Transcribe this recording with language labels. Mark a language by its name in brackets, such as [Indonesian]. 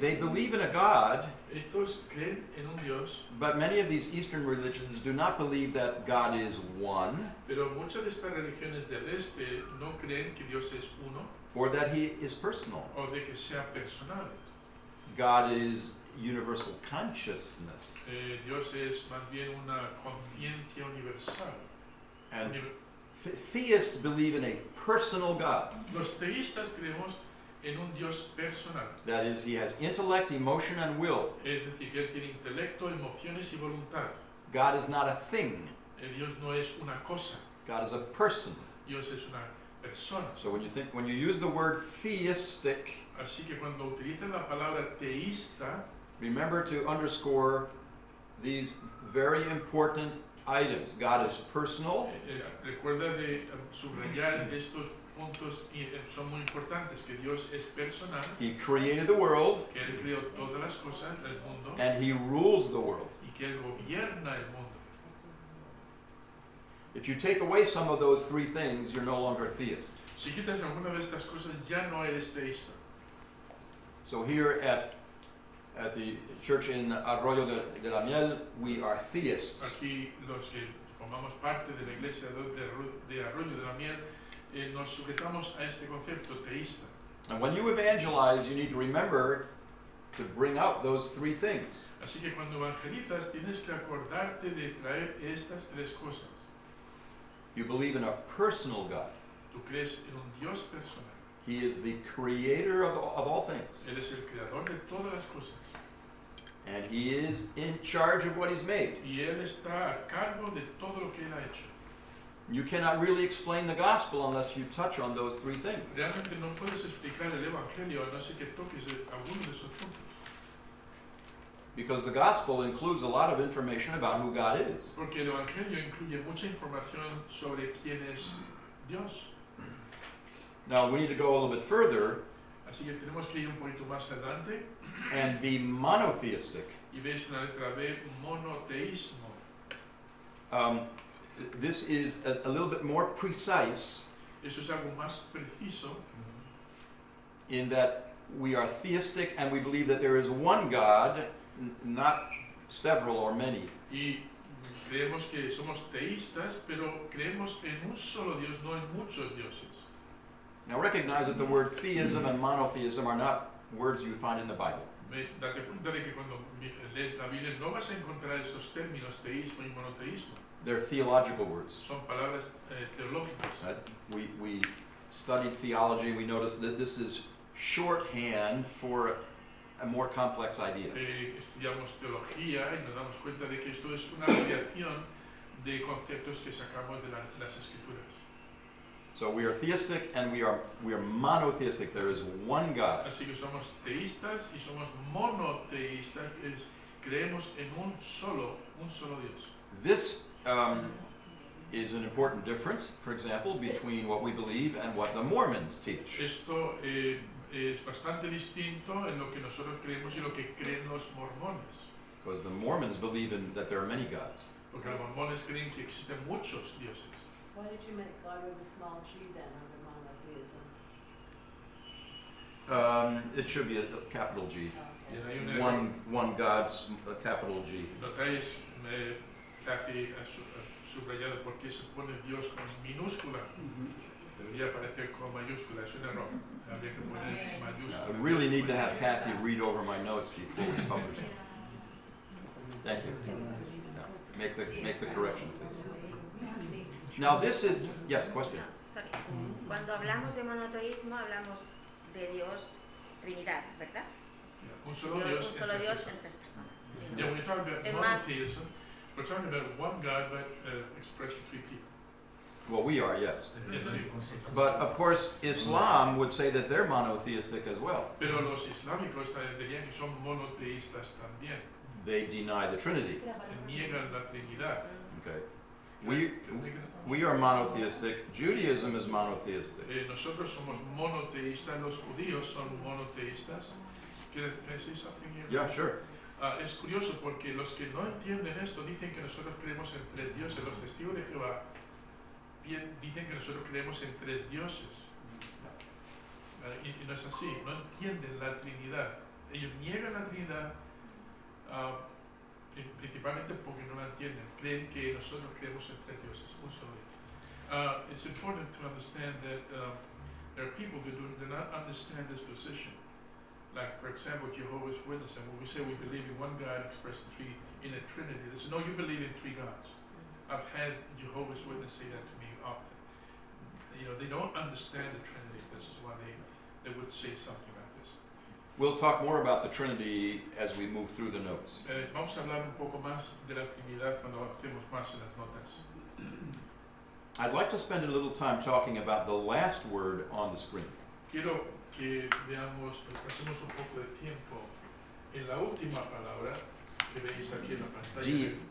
[English] they believe in a God, [Spanish] Estos creen en un Dios, [English] but many of these Eastern religions do not believe that God is one, [Spanish] pero muchas de estas religiones del este no creen que Dios es uno [English] or that He is personal. [Spanish] o de que sea personal. [English] God is universal consciousness. [Spanish] Dios es más bien una conciencia universal. [English] And theists believe in a personal God. [Spanish] Los teístas creemos en un Dios personal, [English] That is, He has intellect, emotion, and will. [Spanish] es decir, que Él tiene intelecto, emociones y voluntad. [English] God is not a thing. [Spanish] Dios no es una cosa, [English] God is a person. [Spanish] Dios es una persona. [English] So when you use the word theistic, [Spanish] Así que cuando utilizan la palabra teísta, [English] remember to underscore these very important items. God is personal. [Spanish] Recuerda de subrayar estos puntos y son muy importantes, que Dios es personal, [English] He created the world, [Spanish] que Él creó todas las cosas del mundo [English] and He rules the world. [Spanish] y que Él gobierna el mundo. [English] If you take away some of those three things, you're no longer a theist. [Spanish] Si quitas alguna de estas cosas ya no eres teísta. [English] So here at the church in Arroyo de la Miel, we are theists. [Spanish] Aquí los que formamos parte de la iglesia de Arroyo de la Miel nos sujetamos a este concepto teísta. [English] And when you evangelize, you need to remember to bring out those three things. [Spanish] Así que cuando evangelizas tienes que acordarte de traer estas tres cosas. [English] You believe in a personal God. [Spanish] Tú crees en un Dios personal. [English] He is the creator of all things. [Spanish] Él es el creador de todas las cosas. [English] And He is in charge of what He's made. [Spanish] Y Él está a cargo de todo lo que Él ha hecho. [English] You cannot really explain the gospel unless you touch on those three things. [Spanish] Realmente no puedes explicar el Evangelio a no ser que toques alguno de esos puntos. [English] Because the gospel includes a lot of information about who God is. [Spanish] Porque el Evangelio incluye mucha información sobre quién es Dios. [English] Now we need to go a little bit further [Spanish] Así que tenemos que ir un poquito más adelante [English] and be monotheistic. [Spanish] y veis en la letra B, monoteísmo. [English] This is a little bit more precise [Spanish] Eso es algo más preciso, [English] in that we are theistic and we believe that there is one God, not several or many. [Spanish] y creemos que somos teístas, pero creemos en un solo Dios, no en muchos dioses. [English] Now recognize that the word theism and monotheism are not words you find in the Bible. [Spanish] Date cuenta de que cuando lees la Biblia no vas a encontrar esos términos teísmo y monoteísmo. [English] They're theological words. [Spanish] son palabras teológicas. [English] Right? We studied theology. We noticed that this is shorthand for a more complex idea. [Spanish] Estudiamos teología y nos damos cuenta de que esto es una variación de conceptos que sacamos de las escrituras. [English] So we are theistic and we are monotheistic. There is one God. [Spanish] Así que somos teístas y somos monoteístas, creemos en un solo Dios. [English] This is an important difference, for example, between what we believe and what the Mormons teach. [Spanish] Esto es bastante distinto en lo que nosotros creemos y lo que creen los mormones. [English] Because the Mormons believe that there are many gods. [Spanish] Porque los mormones creen que existen muchos dioses. [English] Why did you make God with a small g then under monotheism? It should be a capital G. [Spanish] Y hay un error. [English] One God's capital G. [Spanish] Notáis, Kathy ha subrayado por qué se pone Dios con minúscula. Debería aparecer con mayúscula, es un error. Habría que poner mayúscula. [English] I really need to have Kathy read over my notes before we publish them. Thank you. Yeah. Make the correction, please. Now this is, yes, question. Sorry. [Spanish] Cuando hablamos de monoteísmo hablamos de Dios, Trinidad, ¿verdad? Un solo Dios, Un solo Dios en tres personas. Sí, ¿no? [English] Yeah, when you talk about [Spanish] Es [English] monotheism, we're talking about one God but expressed in three people. Well, we are, yes. Yes, [Spanish] sí. [English] But of course, Islam would say that they're monotheistic as well. [Spanish] Pero los islámicos también dirían que son monoteístas también. [English] They deny the Trinity. [Spanish] Niegan la Trinidad. [English] Okay. We are monotheistic. Judaism is monotheistic. [Spanish] Nosotros somos monoteístas, los judíos son monoteístas. [English] Can I say something here? Yeah, sure. [Spanish] Es curioso porque los que no entienden esto dicen que nosotros creemos en tres dioses. Los testigos de Jehová dicen que nosotros creemos en tres dioses. Y no es así, no entienden la Trinidad. Ellos niegan la Trinidad principalmente porque no la entienden. Creen que nosotros creemos en tres dioses, un solo Dios. [English] It's important to understand that there are people who do not understand this position. Like, for example, Jehovah's Witnesses, and when we say we believe in one God expressed in a Trinity, they say, no, you believe in three gods. I've had Jehovah's Witnesses say that to me often. You know, they don't understand the Trinity. This is why they would say something like this. We'll talk more about the Trinity as we move through the notes. [Spanish] Vamos a hablar un poco más de la Trinidad cuando avancemos más en las notas. [English] I'd like to spend a little time talking about the last word on the screen. [Spanish] Quiero que veamos, pasemos un poco de tiempo en la última palabra que veis aquí en la pantalla.